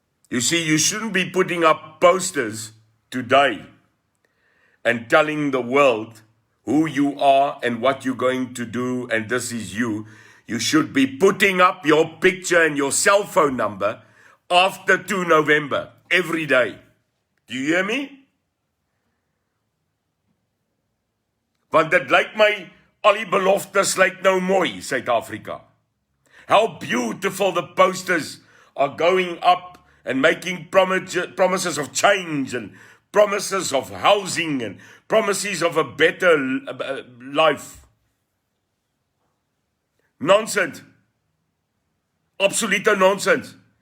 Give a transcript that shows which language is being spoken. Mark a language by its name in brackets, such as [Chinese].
[English] You see, you shouldn't be putting up posters today and telling the world who you are and what you're going to do, and this is you. You should be putting up your picture and your cell phone number after 2 November, every day. Do you hear me? [Afrikaans] Want dit lyk my, al die beloftes lyk nou mooi, Suid-Afrika. [English] How beautiful the posters are going up and making promises of change and promises of housing and promises of a better life. Nonsense. Absolute nonsense.